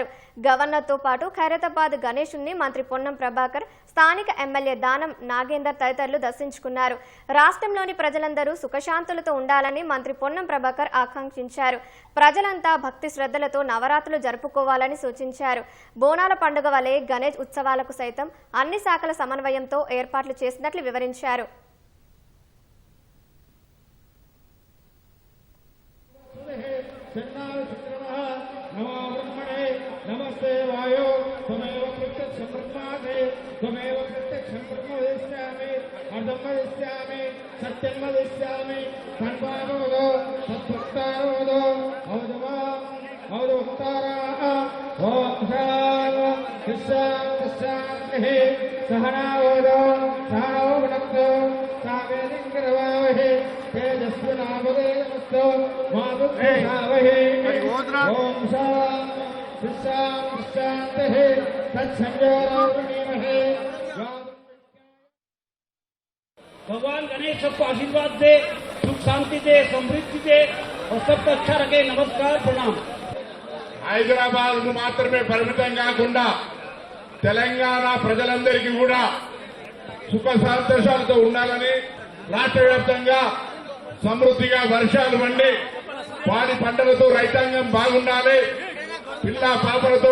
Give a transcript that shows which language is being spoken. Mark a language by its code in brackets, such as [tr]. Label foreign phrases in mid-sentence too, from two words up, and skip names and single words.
[te] గవర్నర్తో పాటు ఖైరతాబాద్ గణేశుణ్ణి మంత్రి పొన్నం ప్రభాకర్, స్థానిక ఎమ్మెల్యే దానం నాగేందర్ తదితరులు దర్శించుకున్నారు. రాష్ట్రంలోని ప్రజలందరూ సుఖశాంతులతో ఉండాలని మంత్రి పొన్నం ప్రభాకర్ ఆకాంక్షించారు. ప్రజలంతా భక్తి శ్రద్ధలతో నవరాత్రులు జరుపుకోవాలని సూచించారు. బోనాల పండుగ వలె గణేష్ ఉత్సవాలకు సైతం అన్ని శాఖల సమన్వయంతో ఏర్పాట్లు చేసినట్లు వివరించారు. [sa] नमस्ते वायो त्वमेव प्रत्यक्षं ब्रह्मासि त्वमेव प्रत्यक्षं ब्रह्म वदिष्यामि अर्धं वदिष्यामि सत्यं वदिष्यामि तन्वावदो तत्वक्तावदो अवधवक्ताराः ओम शान्तिः सहनावदो सहनौ भुनक्तु सावेदिं करवावहै तेजस्विनावदेमस्तु मा विद्विषावहै ओम [hi] भगवान गणेश सबको आशीर्वाद दे, सुख शांति दे, समृद्धि दे और सबको अच्छा रखे। नमस्कार, प्रणाम। [te] హైదరాబాద్ మాత్రమే పరిమితం కాకుండా తెలంగాణ ప్రజలందరికీ కూడా సుఖ సంతోషాలతో ఉండాలని, రాష్ట్ర వ్యాప్తంగా సమృద్ధిగా వర్షాలు పండి పాడి పంటలతో రైతాంగం బాగుండాలి, పిల్ల పాపలతో